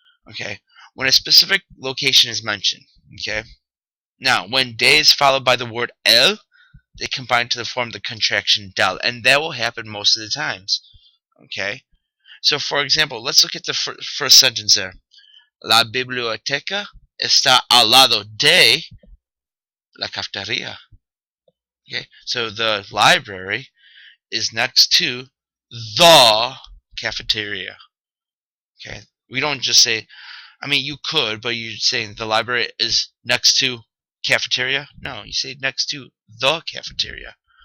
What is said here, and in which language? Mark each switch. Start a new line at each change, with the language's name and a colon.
English: Okay, when a specific location is mentioned. Okay. Now, when de is followed by the word el, they combine to form the contraction del, and that will happen most of the times. Okay. So, for example, let's look at the first sentence there.
Spanish: La biblioteca está al lado de la cafetería.
English: Okay, so the library is next to the cafeteria. Okay, we don't just say, I mean, you could, but you're saying the library is next to cafeteria? No, you say next to the cafeteria.